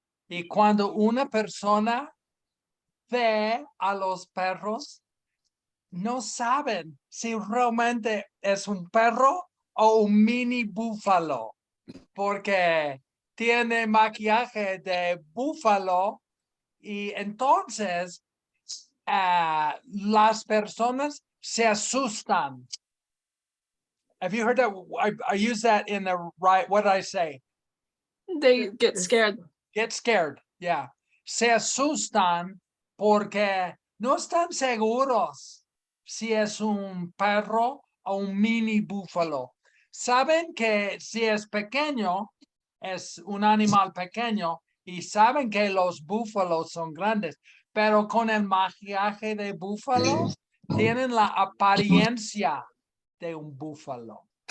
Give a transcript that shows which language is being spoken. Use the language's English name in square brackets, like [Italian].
[Spanish] Y cuando una persona ve a los perros, no saben si realmente es un perro o un mini búfalo, porque tiene maquillaje de búfalo y entonces las personas se asustan. [English] Have you heard that? I use that in the right, what did I say? They get scared. Get scared, yeah. [Spanish] Se asustan porque no están seguros si es un perro o un mini búfalo. Saben que si es pequeño, es un animal pequeño y saben que los búfalos son grandes, pero con el maquillaje de búfalo tienen la apariencia de un búfalo.